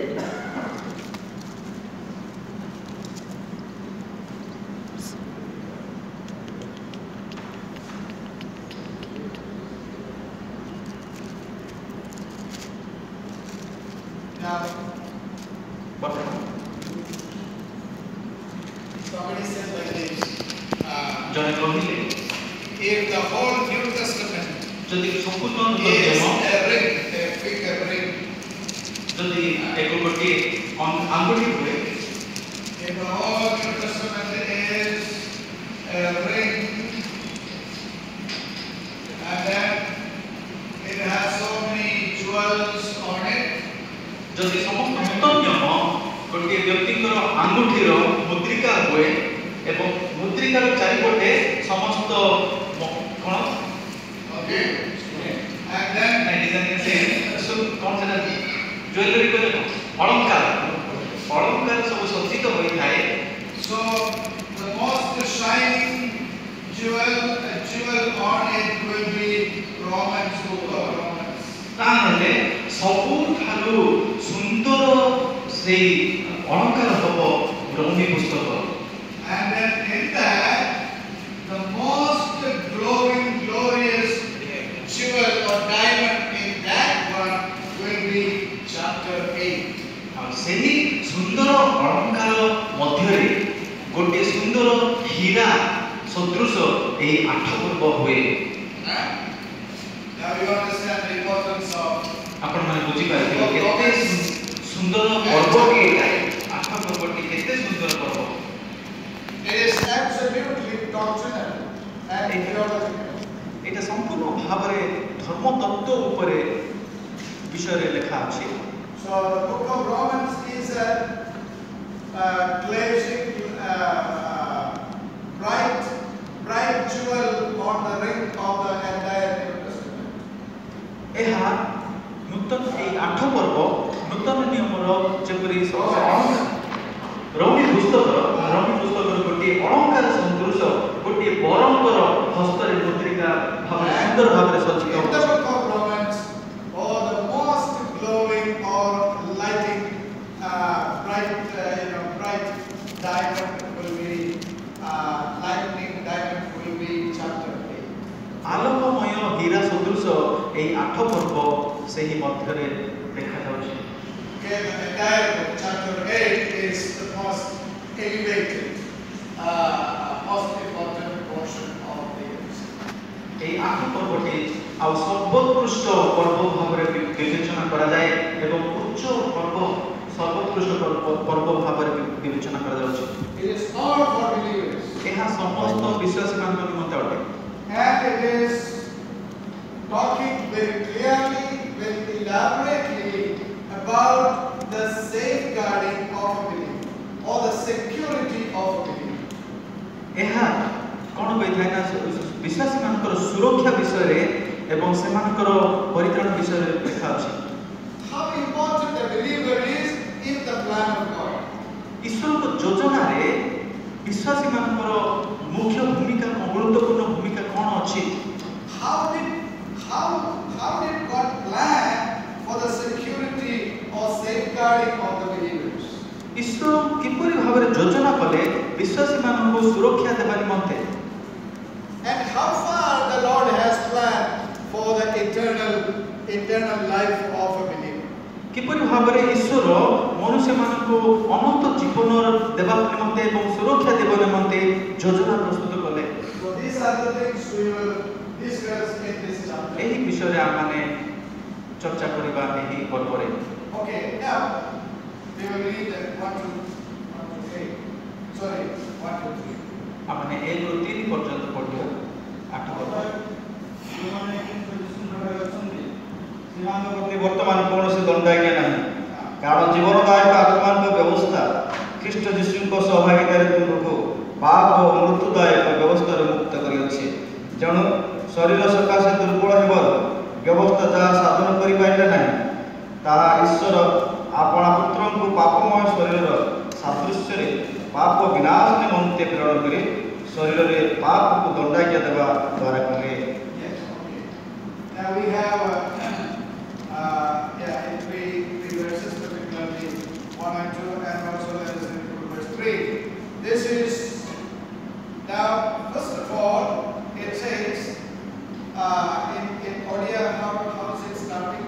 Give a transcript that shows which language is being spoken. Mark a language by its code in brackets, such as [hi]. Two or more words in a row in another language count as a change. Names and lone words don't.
[en] Now, [or] ବର୍ତ୍ତମାନ [en] somebody said like this. [or] ଜଣେ କହିଲେ, [en] If the whole New Testament [or] ଯଦି ସମ୍ପୂର୍ଣ୍ଣ [en] is [or] ନିୟମ, [en] a ring, a finger ring, [or] ଯଦି ଏକ ଗୋଟିଏ ଆଙ୍ଗୁଠି ହୁଏ, [en] if the whole New Testament is a ring, and then it has so many jewels on it, [or] ଯଦି ସମସ୍ତ ନୂତନ ନିୟମ ଗୋଟିଏ ବ୍ୟକ୍ତିଙ୍କର ଆଙ୍ଗୁଠିର ମୁଦ୍ରିକା ହୁଏ ଏବଂ ମୁଦ୍ରିକାର ଚାରିପଟେ ସମସ୍ତ କ'ଣ [en] okay, and then [or] କ'ଣ ସେଟା ଜୁଏଲାରୀ କହିଲେ ଅଳଙ୍କାର ସବୁ ସଜ୍ଜିତ ହୋଇଥାଏ। [en] so the most shining jewel on it will be Romans, book of Romans. [or] ତାହେଲେ ସବୁଠାରୁ ସୁନ୍ଦର ସେଇ ଅଳଙ୍କାର ହବ ରୋମୀ ପୁସ୍ତକ। [en] And then in that, the most glowing, glorious jewel or diamond in that one will be chapter 8. [or] ଆଉ ସେହି ସୁନ୍ଦର ଅଳଙ୍କାର ମଧ୍ୟରେ ଗୋଟିଏ ସୁନ୍ଦର ହୀରା ସଦୃଶ ଏହି 8 ପର୍ବ ହୁଏ। [en] Now you understand the importance of [or] ଆପଣମାନେ ବୁଝିପାରିଥିବେ କେତେ ସୁନ୍ଦର ପର୍ବଟି ଏଇଟା। 8 ପର୍ବଟି କେତେ ସୁନ୍ଦର ପର୍ବ। [en] it is absolutely doctrinal and theological. [or] ଏଇଟା ସମ୍ପୂର୍ଣ୍ଣ ଭାବରେ ଧର୍ମ ତତ୍ତ୍ୱ ଉପରେ ବିଷୟରେ ଲେଖା ଅଛି। [en] So the book of Romans is a glazing, bright jewel on the ring of the entire New Testament. [or] ଏହା ନୂତନ ଏଇ 8 ପର୍ବ ନୂତନ ନିୟମର ଯେପରି ରୋମୀ ପୁସ୍ତକର ଗୋଟିଏ ଅଳଙ୍କାର ସଦୃଶ ଗୋଟିଏ ବରଙ୍କର ହସ୍ତରେ ମୁଦ୍ରିକା ଭାବରେ ସୁନ୍ଦର ଭାବରେ ସଜ୍ଜିତ [en] In the book of Romans, the most glowing or lighting, bright diamond will be, lightning diamond will be chapter 8. [or] ଆଲୋକମୟ ହୀରା ସଦୃଶ ଏହି 8 ପର୍ବ ସେହି ମଧ୍ୟରେ ଦେଖାଯାଉଛି। [en] Okay, the entire book, chapter 8 is the most elevated, most important portion of the epistle. [or] ଏହି 8 ପର୍ବଟି ଆଉ ସର୍ବୋତ୍କୃଷ୍ଟ ପର୍ବ ଭାବରେ ବିବେଚନା କରାଯାଏ ଏବଂ ଉଚ୍ଚ ପର୍ବ ସର୍ବୋତ୍କୃଷ୍ଟ ପର୍ବ ଭାବରେ ବିବେଚନା କରାଯାଉଛି। [en] It is all for believers. [or] ଏହା ସମସ୍ତ ବିଶ୍ୱାସୀମାନଙ୍କ ନିମନ୍ତେ ଅଟେ। [en] And it is talking very clearly, very elaborately about the safeguarding of a believer or the security of a believer. [or] ଏହା କ'ଣ କହିଥାଏ ନା ବିଶ୍ୱାସୀମାନଙ୍କର ସୁରକ୍ଷା ବିଷୟରେ ଏବଂ ସେମାନଙ୍କର ପରିତ୍ରାଣ ବିଷୟରେ ଲେଖା ଅଛି। [en] How important a believer is in the plan of God. [or] ଈଶ୍ୱରଙ୍କ ଯୋଜନାରେ ବିଶ୍ୱାସୀମାନଙ୍କର ମୁଖ୍ୟ ଭୂମିକା ଗୁରୁତ୍ୱପୂର୍ଣ୍ଣ ଭୂମିକା କ'ଣ ଅଛି? [en] How did God plan for the security or safeguarding of the believers? [or] ଈଶ୍ୱର କିପରି ଭାବରେ ଯୋଜନା କଲେ ବିଶ୍ୱାସୀମାନଙ୍କୁ ସୁରକ୍ଷା ଦେବା ନିମନ୍ତେ? [en] And how far the Lord has planned for the eternal life of a believer? [or] କିପରି ଭାବରେ ଈଶ୍ୱର ମନୁଷ୍ୟମାନଙ୍କୁ ଅନନ୍ତ ଜୀବନ ଦେବା ନିମନ୍ତେ ଏବଂ ସୁରକ୍ଷା ଦେବା ନିମନ୍ତେ ଯୋଜନା ପ୍ରସ୍ତୁତ କଲେ। [en] So these are the things we will discuss in this chapter. [or] ଏହି ବିଷୟରେ ଆମମାନେ ଚର୍ଚ୍ଚା କରିବା ଏହି ପର୍ବରେ। [en] Okay, now we will read 1 to 8. Sorry, 1 to 3. [or] ଆମମାନେ 1 ରୁ 3 ପର୍ଯ୍ୟନ୍ତ ପଢ଼ିବା 8 ପର୍ବ। ଯେଉଁମାନେ ଅଛନ୍ତି ସେମାନଙ୍କ ପ୍ରତି ବର୍ତ୍ତମାନ କୌଣସି ଦଣ୍ଡାଜ୍ଞା ନାହିଁ, କାରଣ ଜୀବନଦାୟକ ଆତ୍ମାଙ୍କ ବ୍ୟବସ୍ଥା ଖ୍ରୀଷ୍ଟ ଯୀଶୁଙ୍କ ସହ ଭାଗୀଦାରୀ ତୁମକୁ ପାପ ଓ ମୃତ୍ୟୁଦାୟକ ବ୍ୟବସ୍ଥାରୁ ମୁକ୍ତ କରିଅଛି। ତେଣୁ ଶରୀର ସକାଶେ ଦୁର୍ବଳ ହେବାରୁ ବ୍ୟବସ୍ଥା ଯାହା ସାଧନ କରିପାରିଲେ ନାହିଁ, ତାହା ଈଶ୍ୱର ଆପଣା ପୁତ୍ରଙ୍କୁ ପାପମୟ ଶରୀରର ସାଦୃଶ୍ୟରେ ପାପ ବିନାଶ ନିମନ୍ତେ ପ୍ରେରଣ କରି ଶରୀରରେ ପାପକୁ ଦଣ୍ଡାଜ୍ଞା ଦେବା ଦ୍ୱାରା କଲେ। [en] Yes, okay. Now we have in three verses, particularly 1 and 2, and also let us read verse 3. This is, now first of all, it says in Odia, how is it starting?